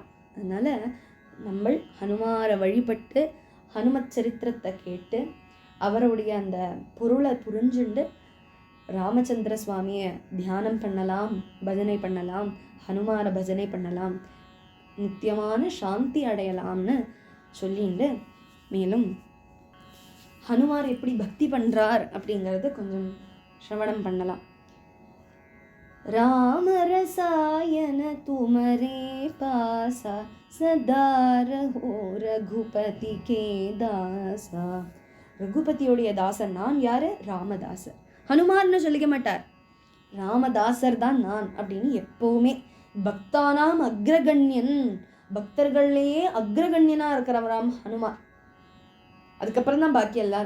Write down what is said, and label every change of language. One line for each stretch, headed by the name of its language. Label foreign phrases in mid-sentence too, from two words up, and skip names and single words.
Tamil: அதனால நம்ம ஹனுமாரை வழிபட்டு ஹனுமத் சரித்திரத்தை கேட்டு அவருடைய அந்த பொருளை புரிஞ்சுண்டு ராமச்சந்திர சுவாமியை தியானம் பண்ணலாம், பஜனை பண்ணலாம், ஹனுமாரை பஜனை பண்ணலாம், நித்தியமான சாந்தி அடையலாம்னு சொல்லிண்டு மேலும் ஹனுமார் எப்படி பக்தி பண்ணுறார் அப்படிங்கிறது கொஞ்சம் சிரவணம் பண்ணலாம்.
Awadhi: राम रसायन तुमरे पासा सदा रहो रघुपति के दासा.
Tamil: ரகுபதியோடைய தாசர் நான். யாரு? ராமதாசர். ஹனுமார்னு சொல்லிக்க மாட்டார், ராமதாசர் தான் நான் அப்படின்னு எப்பவுமே.
Sanskrit: भक्तानाम् अग्रगण्यः,
Tamil: பக்தர்கள்லேயே அக்ரகண்யனா இருக்கிறவராம் ஹனுமார். அதுக்கப்புறம் தான் பாக்கி எல்லாரும்.